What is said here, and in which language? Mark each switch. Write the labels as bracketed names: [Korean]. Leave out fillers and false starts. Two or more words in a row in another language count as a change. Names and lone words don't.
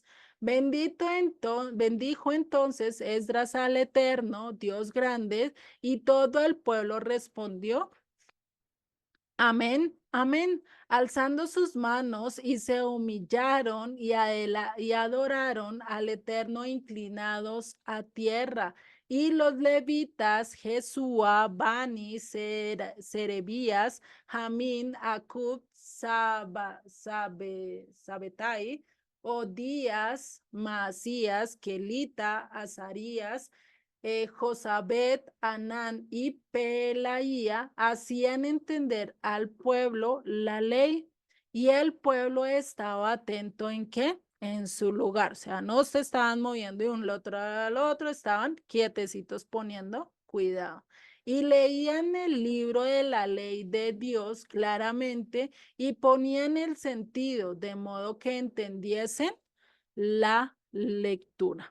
[Spanish] Bendijo entonces Esdras al Eterno, Dios grande, y todo el pueblo respondió, amén, amén, alzando sus manos, y se humillaron y adoraron al Eterno inclinados a tierra. Y los levitas, Jesúa, Bani, Serebías, Jamín, Acub, Sabetai, Odías, Masías, Kelita, Azarías, Josabet, Anán y Pelaía hacían entender al pueblo la ley, y el pueblo estaba atento ¿en qué? En su lugar, o sea, no se estaban moviendo de un otro al otro, estaban quietecitos poniendo cuidado. Y leían el libro de la ley de Dios claramente y ponían el sentido de modo que entendiesen la lectura.